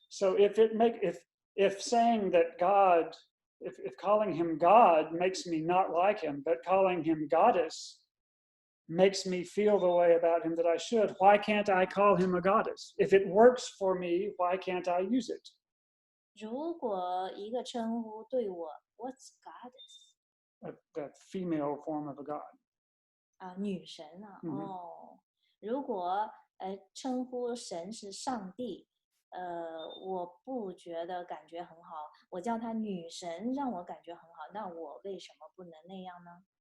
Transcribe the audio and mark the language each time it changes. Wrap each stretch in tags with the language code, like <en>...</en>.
<en>So if saying that God, if calling him God makes me not like him, but calling him goddess makes me feel the way about him that I should, why can't I call him a goddess? If it works for me, why can't I use it?</en> <zh>如果一个称呼对我 ，</zh> <en>What's goddess？ That female form of a god.</en> <zh>啊，女神啊，嗯哼哦，如果称呼神是上帝，我不觉得感觉很好，我叫她女神让我感觉很好，那我为什么不能那样呢？</zh>